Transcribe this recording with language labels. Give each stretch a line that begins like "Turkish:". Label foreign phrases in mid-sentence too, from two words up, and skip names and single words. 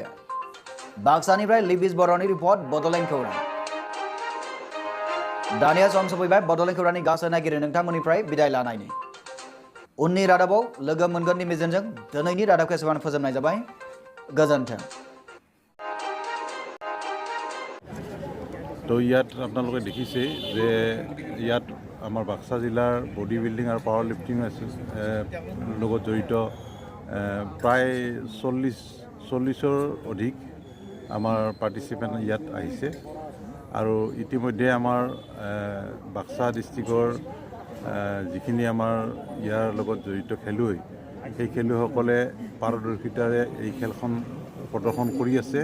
Bodo: बाक्सानिफ्राय लिबिस बर'नि रिपर्ट बड'लेण्ड खौरां। दानिया सम सफैबाय बड'लेण्ड खौरांनि गासै नायगिरि नोंथांमोननिफ्राय बिदाय लानायनि। उननि रादाबाव लोगो मोनगोननि मिजिंजों दिनैनि रादाबखौ एसेबां फोजोबनाय जाबाय। गोजोन्थों।
Assamese: তো ইয়াত আপোনালোকে দেখিছে যে ইয়াত আমাৰ বাক্সা জিলাৰ বডি বিল্ডিং আৰু
English: power lifting
Assamese: লগত জড়িত প্ৰায় 40ৰ অধিক আমাৰ পাৰ্টিচিপেণ্ট ইয়াত আহিছে আৰু ইতিমধ্যে আমাৰ বাক্সা ডিষ্ট্ৰিক্টৰ যিখিনি আমাৰ ইয়াৰ লগত জড়িত খেলুৱৈ সেই খেলুৱৈসকলে পাৰদৰ্শিতাৰে এই খেলখন প্ৰদৰ্শন কৰি আছে।